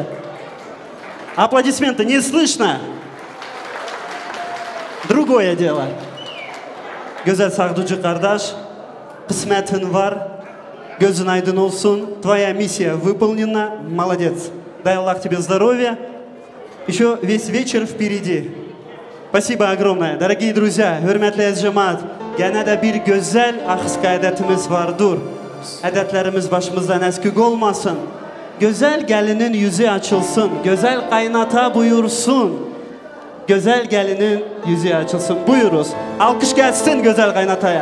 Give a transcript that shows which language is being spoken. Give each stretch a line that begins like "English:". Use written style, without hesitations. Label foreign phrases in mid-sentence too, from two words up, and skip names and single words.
Russian: Аплодисменты, не слышно? Другое дело.
Turkish: Güzel sağducu kardeş, kısmetin var, gözün aydın olsun.
Russian: Твоя миссия выполнена, молодец. Дай Аллах тебе здоровья. Еще весь вечер впереди. Спасибо огромное. Дорогие друзья,
Turkish: hürmetli cemaat, gene de bir güzel ahıska adetimiz vardır. Adetlerimiz başımızdan eskik olmasın. Güzel gelinin yüzü açılsın. Güzel kaynata buyursun. Güzel gelinin yüzü açılsın. Buyuruz. Alkış gelsin güzel kaynataya.